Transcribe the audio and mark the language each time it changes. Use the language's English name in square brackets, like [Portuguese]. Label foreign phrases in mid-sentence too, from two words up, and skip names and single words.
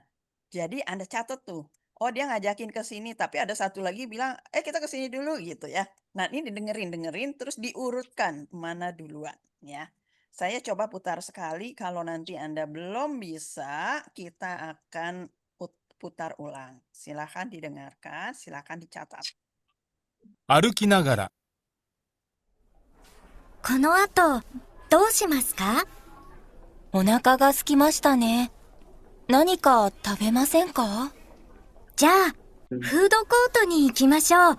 [Indonesian] Jadi Anda catat tuh, oh dia ngajakin ke sini, tapi ada satu lagi bilang, kita ke sini dulu gitu ya. Nah ini didengerin, terus diurutkan mana duluan ya. Saya coba putar sekali, kalau nanti Anda belum bisa, kita akan putar ulang. Silakan didengarkan, silakan dicatat. [Japanese] 歩きながら、この後、どうしますか？お腹が空きましたね。何か食べませんか？じゃあ、フードコートに行きましょう。